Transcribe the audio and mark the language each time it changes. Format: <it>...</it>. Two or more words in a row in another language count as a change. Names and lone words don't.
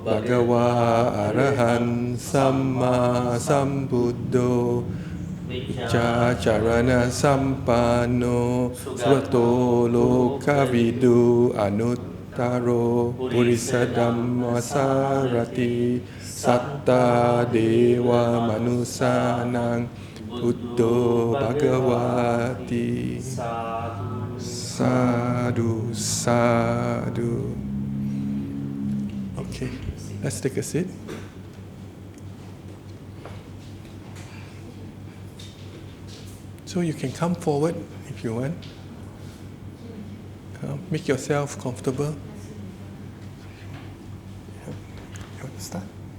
<pi>Bhagava arahan samma sambuddho Vijja charana sampanno Sugato lokavidu Anuttaro purisa dhamma sarati Satta dewa manusanang Buddho bhagavati. Sadhu, sadhu.</pi> <en>Okay, let's take a seat. So you can come forward if you want. Make yourself comfortable. You want to start?</en>